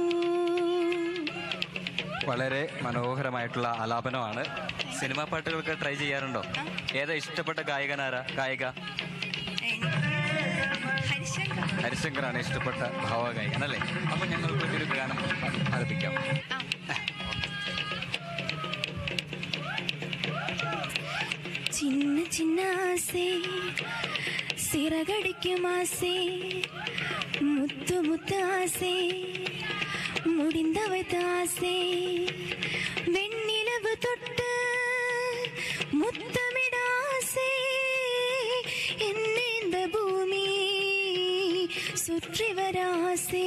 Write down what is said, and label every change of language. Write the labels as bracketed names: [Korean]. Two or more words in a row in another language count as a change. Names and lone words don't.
[Malayalam] വളരെ മനോഹരമായിട്ടുള്ള ആലാപനമാണ്. സിനിമാ പാട്ടുകൾക്ക് ട്രൈ ചെയ്യാറുണ്ടോ? ഏതാ ഇഷ്ടപ്പെട്ട ഗായിക? ഹരിശങ്കറാണ് ഇഷ്ടപ്പെട്ട ഭാവഗായകൻ അല്ലേ? അപ്പൊ ഞങ്ങൾക്ക് ഒരു ഗാനം ആലപിക്കാം. [Tamil] சின்ன சின்ன ஆசை சிறகடிக்கும் ஆசை முத்து முத்து ஆசை முடிந்த வைத்த ஆசை வெண்ணிலவு தொட்டு முத்தமிட ஆசை என்னை இந்த பூமி சுற்றி வர ஆசை.